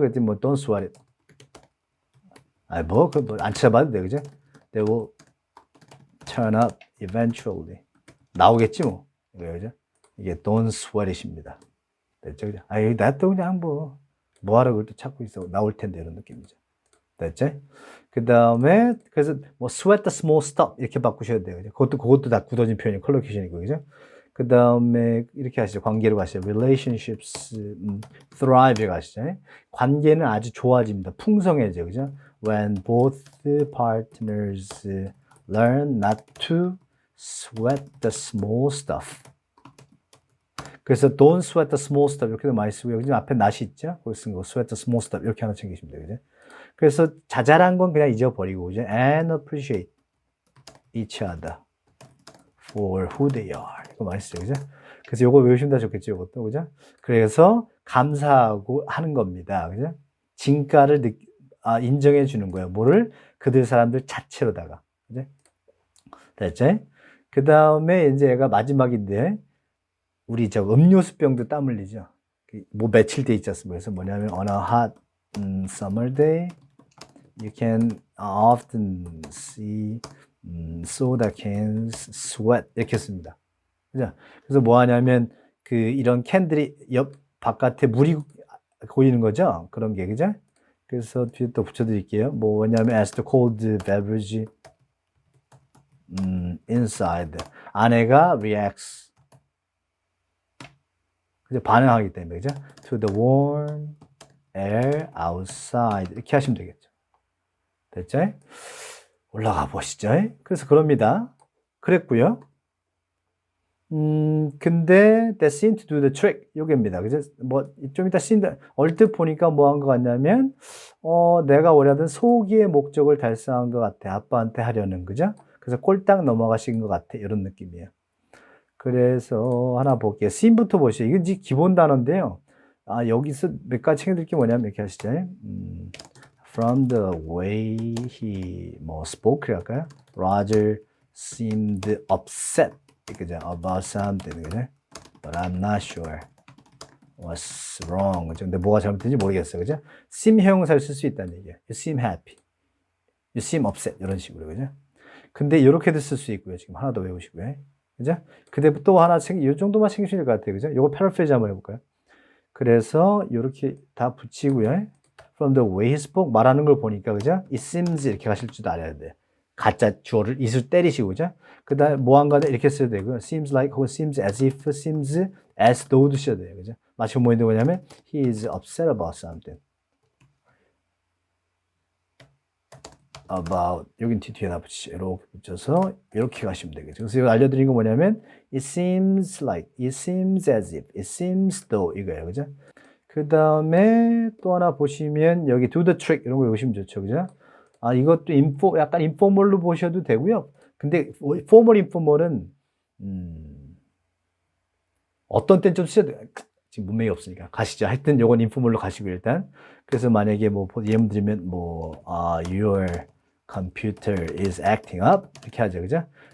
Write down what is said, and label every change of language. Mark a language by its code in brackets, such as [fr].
[ko] 그랬더니 뭐 [en] don't sweat it. [ko] 안 찾아봐도 돼. 그죠? [en] They will turn up eventually. [ko] 나오겠지 뭐. 그죠? 이게 [en] don't sweat it [ko] 입니다. 됐죠? 그죠? 나도 그냥 뭐하러 그걸 또 찾고 있어. 나올 텐데 이런 느낌이죠. 됐죠? 그 다음에 그래서 [en] sweat the small stuff [ko] 이렇게 바꾸셔야 돼요. 그것도 다 굳어진 표현이 컬로케이션이고, 그죠? 그 다음에 이렇게 하시죠. 관계로 가시죠. [en] relationships thrive [ko] 가시죠. 관계는 아주 좋아집니다. 풍성해져, 그죠? [en] When both partners learn not to sweat the small stuff. [ko] 그래서 [en] don't sweat the small stuff [ko] 이렇게도 많이 쓰고요. 지금 앞에 not이 있죠? 거기 쓴 거 [en] sweat the small stuff [ko] 이렇게 하나 챙기시면 돼요, 그죠? 그래서 자잘한 건 그냥 잊어버리고, 그죠? [en] And appreciate each other for who they are. [ko] 이거 많이 쓰죠, 그죠? 그래서 요거 외우시면 다 좋겠죠, 요것도, 그죠? 그래서 감사하고 하는 겁니다, 그죠? 진가를 인정해 주는 거예요. 뭐를? 그들 사람들 자체로다가, 그죠? 됐죠? 그 다음에 이제 얘가 마지막인데, 우리 음료수병도 땀 흘리죠? 뭐 며칠 돼 있지 않습니까? 그래서 뭐냐면, [en] on a hot summer day, you can often see soda cans sweat [ko] 이렇게 씁니다. 그죠? 그래서 뭐 하냐면 이런 캔들이 바깥에 물이 고이는 거죠. 그런 게, 그죠? 그래서 뒤에 또 붙여드릴게요. 뭐냐면 [en] as the cold beverage inside [ko] 안에가 [en] reacts [ko] 그죠? 반응하기 때문에, 그죠? [en] to the warm air outside [ko] 이렇게 하시면 되겠죠. 됐죠? 올라가 보시죠. 그래서 그럽니다. 그랬고요. 근데 [en] that seemed to do the trick. [ko] 요게입니다. 그죠? 뭐, 좀 이따 얼뜻 보니까 뭐 한 것 같냐면, 내가 원하던 소기의 목적을 달성한 것 같아. 아빠한테 하려는, 그죠? 그래서 꼴딱 넘어가신 것 같아. 이런 느낌이에요. 그래서 하나 볼게요. seem부터 보시죠. 이건 이제 기본 단어인데요. 여기서 몇 가지 챙겨드릴 게 뭐냐면 이렇게 하시죠. [en] From the way he [ko] 뭐 [en] spoke [ko] 할까요? [en] Roger seemed upset. [ko] 그죠? [en] About something, [ko] 그죠? [en] But I'm not sure what's wrong. [ko] 그죠? 근데 뭐가 잘못된지 모르겠어요. 그죠? seem 형용사를 쓸 수 있다는 얘기예요. [en] You seem happy. You seem upset. [ko] 이런 식으로. 그죠? 근데 이렇게도 쓸 수 있고요. 지금 하나 더 외우시고요. 그죠? 근데 또 하나 이 정도만 챙기시면 될 것 같아요. 그죠? 요거 패러프레이즈 한번 해볼까요? 그래서 이렇게 다 붙이고요. [en] From the way he spoke [ko] 말하는 걸 보니까 그죠? [en] It seems [ko] 이렇게 가실 줄도 알아야 돼. 가짜 주어를 이슬 때리시고 그죠? 그다음에 뭐한가는 이렇게 써야 되고요. [en] Seems like [ko] 혹은 [en] seems as if, seems as though도 [ko] 써야 돼요. 그죠? 마치 뭐 있는 거냐면 [en] he is upset about something. [ko] about 여긴 뒤에다 붙이죠. 이렇게 붙여서 이렇게 가시면 되겠죠. 그래서 이거 알려드린 건 뭐냐면 [en] it seems like, it seems as if, it seems though [ko] 이거예요. 그죠? 그 다음에 또 하나 보시면 여기 do the trick 이런 거 보시면 좋죠. 그죠? 이것도 약간 인포멀로 보셔도 되고요. 근데 포멀 인포멀은 어떤 땐 좀 쓰셔도 돼요. 지금 문맥이 없으니까 가시죠. 하여튼 요건 인포멀로 가시고 일단. 그래서 만약에 뭐 예를 들면 뭐 [en] your computer is acting up [ko] 이렇게 하죠. 그죠?